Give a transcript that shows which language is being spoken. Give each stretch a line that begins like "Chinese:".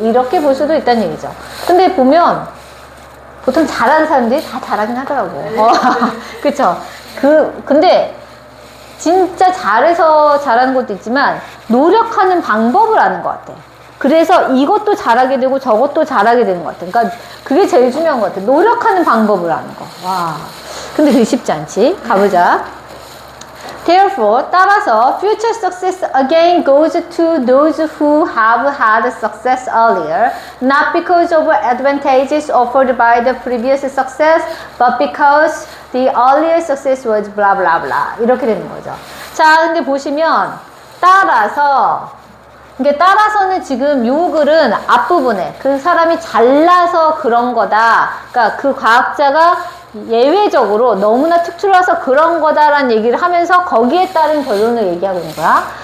Korean: 이렇게 볼 수도 있다는 얘기죠. 근데 보면 보통 잘하는 사람들이 다 잘하긴 하더라고. 그쵸? 근데 진짜 잘해서 잘하는 것도 있지만 노력하는 방법을 아는 것 같아. 그래서 이것도 잘하게 되고 저것도 잘하게 되는 것 같아. 그러니까 그게 제일 중요한 것 같아. 노력하는 방법을 아는 거. 와. 근데 그게 쉽지 않지. 가보자.
English: Therefore,
Korean: 따라서
English: future success again goes to those who have had success earlier, not because of advantages offered by the previous success, but because the earlier success was blah blah blah.
Korean: 이렇게 되는 거죠. 자, 근데 보시면 따라서 이게 따라서는 지금 요 글은 앞부분에 그 사람이 잘나서 그런 거다. 그러니까 그 과학자가 예외적으로 너무나 특출나서 그런 거다라는 얘기를 하면서 거기에 따른 결론을 얘기하고 있는 거야.